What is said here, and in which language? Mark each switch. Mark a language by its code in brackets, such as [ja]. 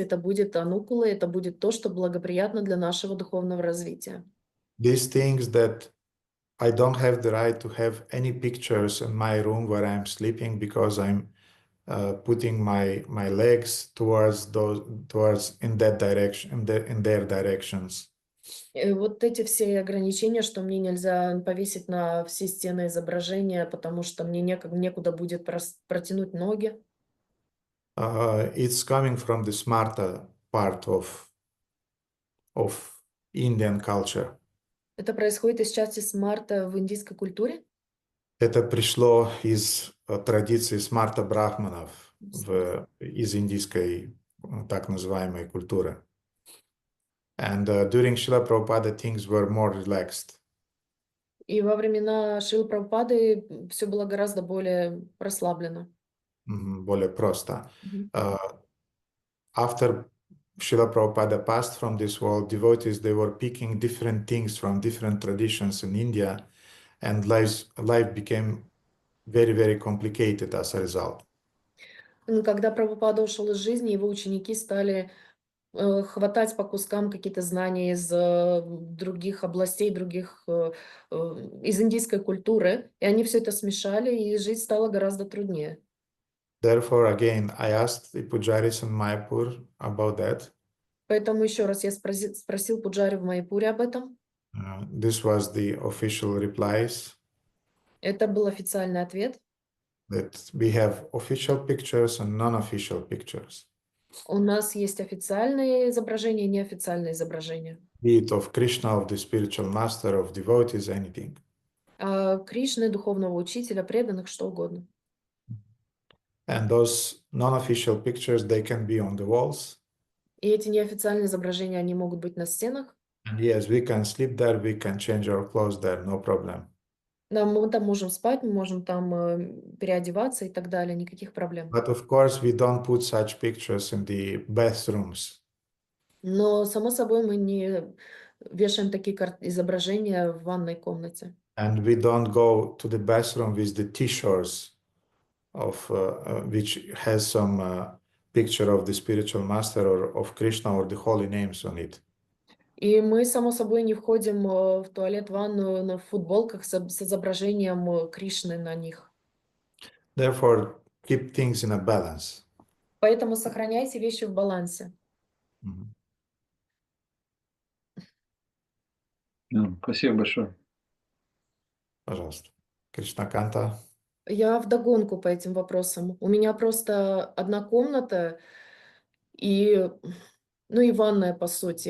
[ru] Это будет анукула, это будет то, что благоприятно для нашего духовного развития. [en] These things that I don't have the right to have any pictures in my room where I'm sleeping because I'm putting my legs towards in that direction, in their directions. [ru] Вот эти все ограничения, что мне нельзя повесить на все стены изображения, потому что мне некуда будет протянуть ноги. [en] It's coming from the smarta part of Indian culture. [ru] Это происходит из части смарта в индийской культуре. Это пришло из традиции смарта брахманов из индийской так называемой культуры. [en] And during Srila Prabhupada things were more relaxed. [ru] И во времена Шрилы Прабхупады все было гораздо более расслаблено. Более просто. [en] After Srila Prabhupada passed from this world, devotees, they were picking different things from different traditions in India, and life became very, very complicated as a result. [ru] Когда Прабхупада ушел из жизни, его ученики стали хватать по кускам какие-то знания из других областей, из индийской культуры, и они все это смешали, и жить стало гораздо труднее. [en] Therefore, again, I asked the pujaris in Mayapur about that. [ru] Поэтому еще раз я спросил пуджари в Майяпуре об этом. [en] This was the official replies. [ru] Это был официальный ответ. [en] That we have official pictures and non-official pictures. [ru] У нас есть официальные изображения и неофициальные изображения. [en] Be it of Krishna, of the spiritual master, of devotees, anything. [ru] Кришны, духовного учителя, преданных, что угодно. [en] And those non-official pictures, they can be on the walls. [ru] И эти неофициальные изображения, они могут быть на стенах. [en] And yes, we can sleep there, we can change our clothes there, no problem. [ru] Да, мы там можем спать, мы можем там переодеваться и так далее, никаких проблем. [en] But of course, we don't put such pictures in the bathrooms. [ru] Но, само собой, мы не вешаем такие изображения в ванной комнате. [en] And we don't go to the bathroom with the t-shirts of which has some picture of the spiritual master or of Krishna or the holy names on it. [ru] И мы, само собой, не входим в туалет, ванную в футболках с изображением Кришны на них. [en] Therefore, keep things in a balance. [ru] Поэтому сохраняйте вещи в балансе. Спасибо большое. Пожалуйста. Кришна Канта. Я вдогонку по этим вопросам. У меня просто одна комната и ванная, по сути.